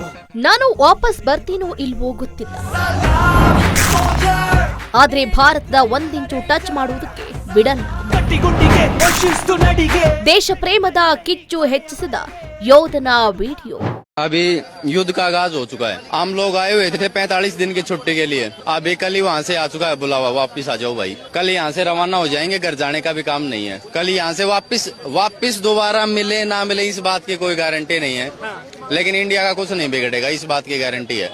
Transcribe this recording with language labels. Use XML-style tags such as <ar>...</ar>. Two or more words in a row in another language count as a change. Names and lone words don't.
<kn>ನಾನು ವಾಪಸ್ ಬರ್ತೀನೋ ಇಲ್ವೋ ಗೊತ್ತಿಲ್ಲ, ಆದ್ರೆ ಭಾರತದ ಒಂದಿಂಚು ಟಚ್ ಮಾಡುವುದಕ್ಕೆ ಬಿಡಲ್ಲ. ದೇಶ ಪ್ರೇಮದ ಕಿಚ್ಚು ಹೆಚ್ಚಿಸಿದ ಯೋಧನ ವಿಡಿಯೋ.</kn> <hi>अभी युद्ध का आगाज हो चुका है. हम लोग आए हुए थे 45 दिन की छुट्टी के लिए. अभी कल ही वहाँ से आ चुका है बुलावा, वापस आ जाओ भाई. कल यहाँ से रवाना हो जाएंगे, घर जाने का भी काम नहीं है. कल यहाँ से वापस दोबारा मिले ना मिले इस बात की कोई गारंटी नहीं है, लेकिन इंडिया का कुछ नहीं बिगड़ेगा, इस बात की गारंटी है.</hi>